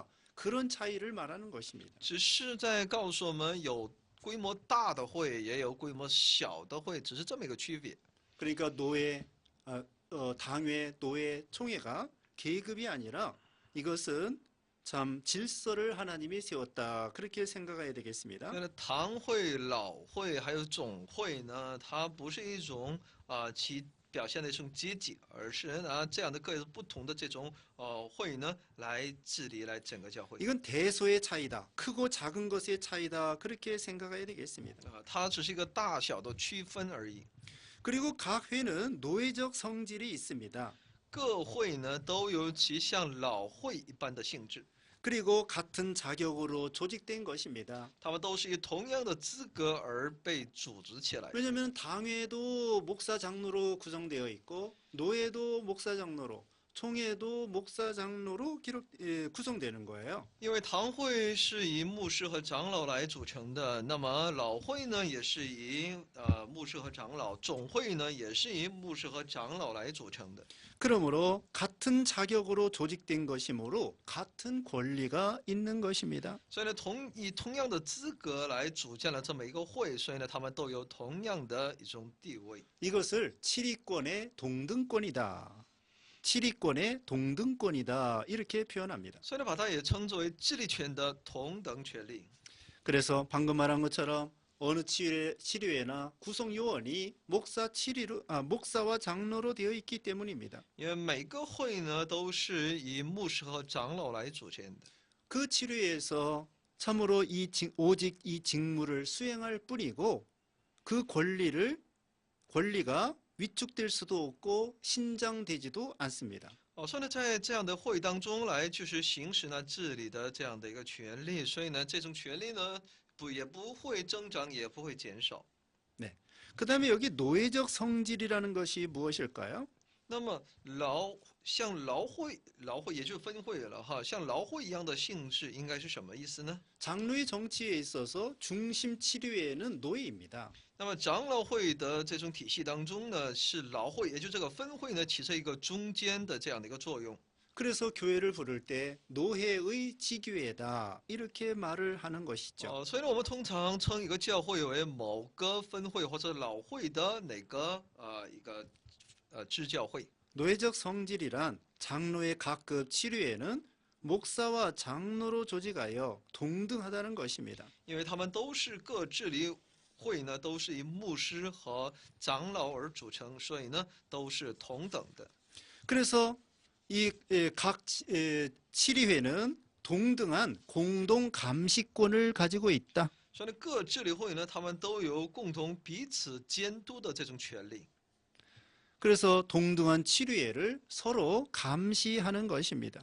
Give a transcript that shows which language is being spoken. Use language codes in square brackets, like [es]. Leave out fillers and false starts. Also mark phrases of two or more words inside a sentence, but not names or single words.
[ko] 그런 차이를 말하는 것입니다. [zh] 只是在告诉我们，有规模大的会，也有规模小的会，只是这么一个区别。 [ko] 그러니까 당회, 노회, 총회가 계급이 아니라 이것은 참 질서를 하나님이 세웠다. 그렇게 생각해야 되겠습니다. [zh] 那堂会、老会还有总会呢，它不是一种其表现的一种阶级，而是拿这样的各不同的这种会呢来治理来整个教会。 [ko] 이건 대소의 차이다. 크고 작은 것의 차이다. 그렇게 생각해야 되겠습니다. [zh] 它只是一个大小的区分而已。 [ko] 그리고 각 회는 노예적 성질이 있습니다. [zh] 各会呢都有其像老会一般的性质。 [ko] 그리고 같은 자격으로 조직된 것입니다. [zh] 他们都是以同样的资格而被组织起来的。 [ko] 왜냐하면 당회도 목사 장로로 구성되어 있고 노회도 목사 장로로 총회도 목사 장로로 구성되는 거예요. [zh] 因为堂会是以牧师和长老来组成的，那么老会呢也是以牧师和长老，总会呢也是以牧师和长老来组成的。 [ko] 그러므로 같은 자격으로 조직된 것이므로 같은 권리가 있는 것입니다. [zh] 所以呢，以同样的资格来组建了这么一个会，所以呢，他们都有同样的一种地位。 [ko] 이것을 치리권의 동등권이다. 치리권의 동등권이다. 이렇게 표현합니다. [zh] 所以呢，把它也称作为治理权的同等权利。 [ko] 그래서 방금 말한 것처럼 어느 치료회나 구성 요원이 목사와 장로로 되어 있기 때문입니다. [zh] 因为每个会呢都是以牧师和长老来组建的。 [ko] 그 치료회에서 참으로 오직 이 직무를 수행할 뿐이고 그 권리가 위축될 수도 없고 신장되지도 않습니다. [zh] 所以呢，在这样的会当中来就是行使呢治理的这样的一个权利，所以呢，这种权利呢也不会增长，也不会减少。 [ko] 네. 그다음에 여기 노예적 성질이라는 것이 무엇일까요? [zh] 那么像劳会也就是分会了哈，像劳会一样的性质应该是什么意思呢？ [ko] 장로의 정치에 있어서 중심 치료회는 노예입니다. [zh] 那么长老会的这种体系当中呢，是劳会，也就这个分会呢，起着一个中间的这样的一个作用。 [ko] 그래서 교회를 부를 때 노회의 지교회다 이렇게 말을 하는 것이죠. [zh] 所以呢，我们通常称一个教会为某个分会或者老会的哪个一个支教会。 [ko] 노예적 성질이란 장로의 각급 치료회는 목사와 장로로 조직하여 동등하다는 것입니다. [zh] 因为他们都是各治理会呢，都是以牧师和长老而组成，所以呢，都是同等的。 [ko] 그래서 이 각 치리회는 동등한 공동 감시권을 가지고 있다. [zh] 所以呢，各治理会呢，他们都有共同彼此监督的这种权利。 [ko] 그래서 동등한 치료회를 서로 감시하는 것입니다.